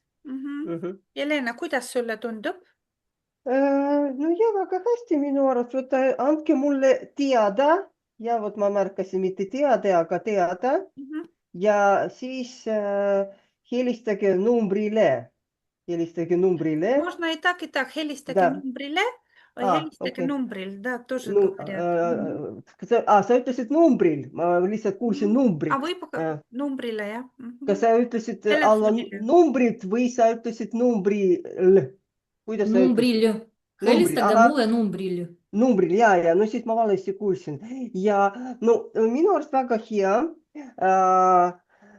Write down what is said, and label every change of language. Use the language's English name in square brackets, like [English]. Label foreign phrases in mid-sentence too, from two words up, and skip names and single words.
[Estonian] Jelena, kuidas sulle tundub? No ja väga hästi minu arust, andke mulle teada ja vot ma märkasin mitte teada, aga teada ja siis helistage numbrile. [Russian] Можно и так, [Estonian] helistage numbrile. Helistage numbril, [Russian] да, тоже говорят. [Estonian] Sa ütlesid numbril, ma lihtsalt kuulsin numbrit. Võib-olla numbrile, jah. Kas sa ütlesid alla numbrit või sa ütlesid numbril? Numbril. Helistage mulle numbril. Numbril, ja, no siis ma valesti kuulsin. Ja no minu arust väga hea.